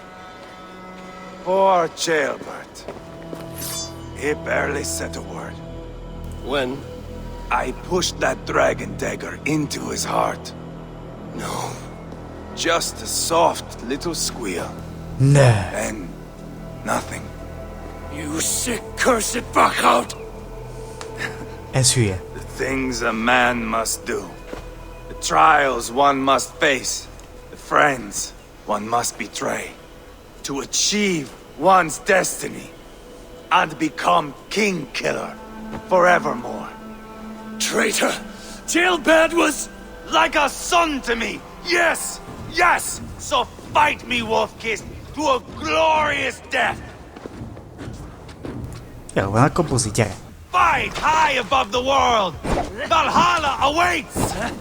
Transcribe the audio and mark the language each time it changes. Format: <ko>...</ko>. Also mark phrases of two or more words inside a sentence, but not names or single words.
<en>Poor Ceolbert. He barely said a word. When? I pushed that dragon dagger into his heart. No. Just a soft little squeal. No. And nothing. You sick, cursed fuck-out!</en> <hu>Ez hülye.</hu> <en>The things a man must do. The trials one must face. The friends one must betray. To achieve one's destiny. And become king killer forevermore. Traitor! Ceolbert was... like a son to me! Yes! Yes! So fight me, Wolfkiss, to a glorious death!</en> <hu>Jó van, akkor buzi, gyere.</hu> <en>Fight high above the world! Valhalla awaits!</en>